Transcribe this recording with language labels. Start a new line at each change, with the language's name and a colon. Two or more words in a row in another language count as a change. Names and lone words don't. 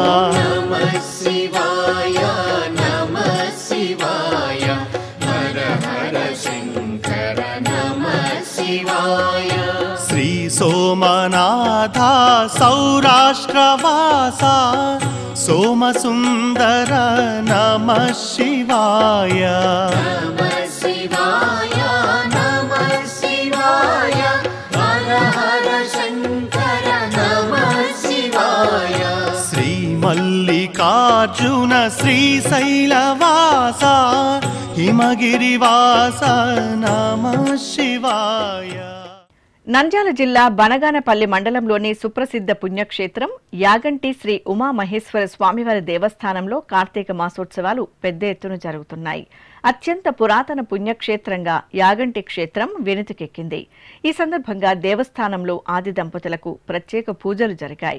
Sanskrit: నమః శివాయ, నమః శివాయ, హర హర శంకర నమః శివాయ. శ్రీ సోమనాథ సౌరాష్ట్రవాస सोमसुन्दर नमः शिवाय नमः शिवाय नमः शिवाय हर हर शङ्कर नमः शिवाय श्रीमल्लिकार्जुन श्रीशैलवासा हिमगिरिवास नमः शिवाय
Telugu: నంద్యాల జిల్లా బనగానపల్లి మండలంలోని సుప్రసిద్ధ పుణ్యక్షేత్రం యాగంటి శ్రీ ఉమామహేశ్వర స్వామివారి దేవస్థానంలో కార్తీక మాసోత్సవాలు పెద్ద ఎత్తున జరుగుతున్నాయి. అత్యంత పురాతన పుణ్యక్షేత్రంగా యాగంటి క్షేత్రం వెనుతికెక్కింది. ఈ సందర్భంగా దేవస్థానంలో ఆది దంపతులకు ప్రత్యేక పూజలు జరిగాయి.